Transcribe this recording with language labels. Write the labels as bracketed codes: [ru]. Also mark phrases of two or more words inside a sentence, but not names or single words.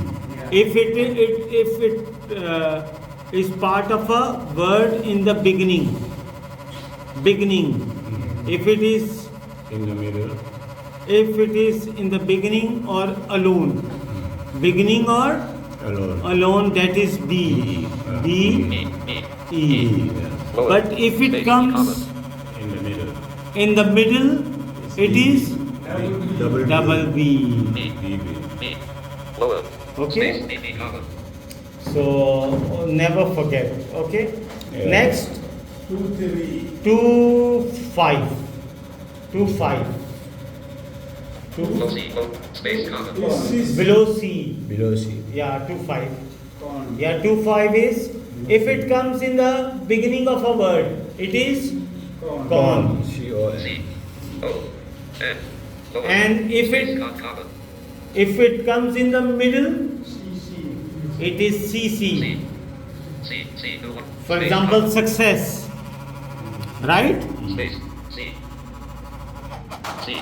[en] If it is part of a word in the beginning. If it is In the middle. in the beginning or alone. Beginning or Alone. alone, that is B. B E. E. E. E. Lower. But if it Space, comes comma. In the middle. in the middle, it is Double B. double B. B. B. B. Lower. Okay? Space. B. B. Comma. So never forget. Okay. Yeah. Next 2, 3. 2 5. 2 5. Low C. Low. Space. Comma. This is Below C. Below C. Yeah, 2 5. con. Yeah, 2 5 is If it comes in the beginning of a word, it is con. C-O-N. C. O. N. Lower. And if Space, it comma. if it comes in the middle, CC. it is cc. C. C. C. New one. For Space, example, comma. success. Right? Space. C. C.